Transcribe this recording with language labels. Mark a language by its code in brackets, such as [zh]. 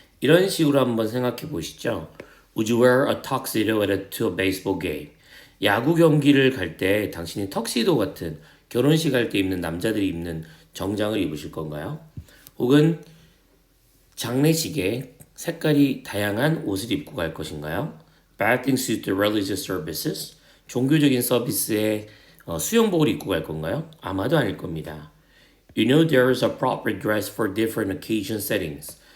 [ko] 이런 식으로 한번 생각해 보시죠. [en] Would you wear a tuxedo to a baseball game? [ko] 야구 경기를 갈 때 당신이 턱시도 같은 결혼식 할 때 입는 남자들이 입는 정장을 입으실 건가요? 혹은 장례식에 색깔이 다양한 옷을 입고 갈 것인가요? [en] Bathing suit to religious services? [ko] 종교적인 서비스에 수영복을 입고 갈 건가요? 아마도 아닐 겁니다. [en] You know there is a proper dress for different occasion settings.